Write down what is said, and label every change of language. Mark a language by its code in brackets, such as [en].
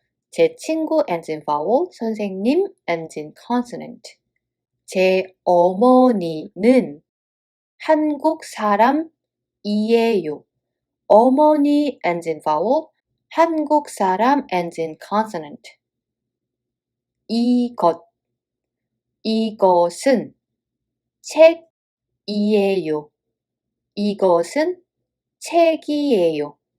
[en] 제 친구 ends in vowel. 선생님 ends in consonant. [ko] 제 어머니는 한국 사람이에요. [en] 어머니 ends in vowel. 한국 사람 ends in consonant. [ko] 이것은 책이에요. 이것은 책이에요.